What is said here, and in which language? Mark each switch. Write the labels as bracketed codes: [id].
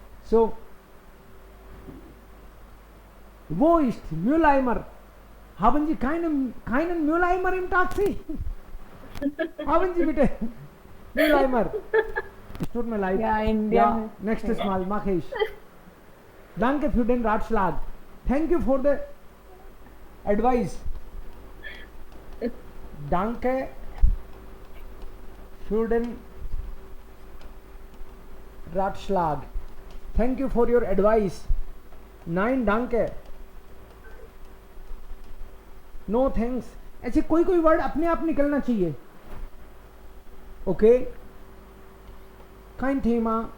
[hi] सो वो [de] ist Mülleimer, haben Sie keinen Mülleimer im Taxi? haben Sie bitte Mülleimer? Es tut mir leid. Ja, nächstes Mal mache ich. Danke für den Ratschlag. [en] Thank you for the advice. [de] Danke für den Ratschlag. [en] Thank you for your advice. [de] Nein, danke. [en] No thanks. [hi] ऐसे कोई कोई word अपने आप निकलना चाहिए। [de] ओके, kein Thema.